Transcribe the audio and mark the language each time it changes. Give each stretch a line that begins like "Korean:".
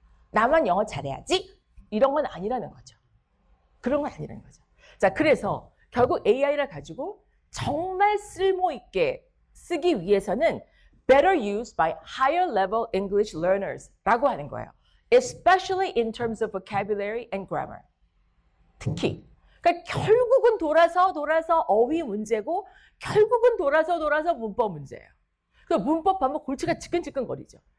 Korean: 나만 영어 잘해야지? 이런 건 아니라는 거죠. 그런 건 아니라는 거죠. 자, 그래서 결국 AI를 가지고 정말 쓸모있게 쓰기 위해서는
English: better used by higher level English learners
Korean: 라고 하는 거예요.
English: Especially in terms of vocabulary and grammar.
Korean: 특히. 그러니까 결국은 돌아서 어휘 문제고 결국은 돌아서 문법 문제예요. 그 문법 하면 골치가 지끈지끈거리죠.